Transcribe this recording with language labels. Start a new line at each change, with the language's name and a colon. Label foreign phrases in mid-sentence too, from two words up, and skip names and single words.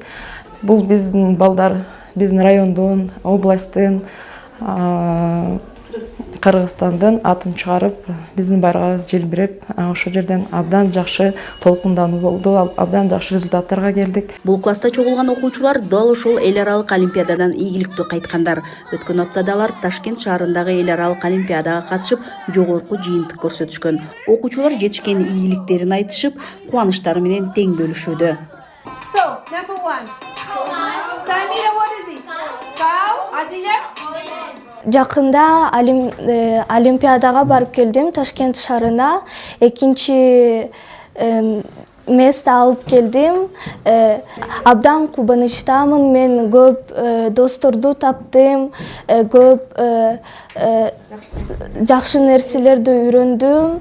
Kyrgyz: Бул биздин балдар, биздин райондун, областтын, Кыргызстандын атын чыгарып, биздин байрагыбыз желбиреп, ошол жерден абдан жакшы толкундануу болду, абдан жакшы результаттарга келдик. Бул класста чогулган окуучулар дал ошол эл аралык олимпиададан ийгиликтүү кайткандар. Өткөн аптада алар Ташкент шаарындагы эл аралык олимпиадага катышып, жогорку жыйынтык көрсөтүшкөн. Окуучулар жетишкен ийгиликтерин айтышып, кубанычтары менен тең бөлүшүүдө.
English: So, number 1. Samira, what is this? Cow? Adila?
Kyrgyz: Жакында олимпиадага барып келдим Ташкент шаарына. Экинчи место алып келдим. Абдан кубанычтамын. Мен көп досторду таптым, көп жакшы нерселерди үйрөндүм.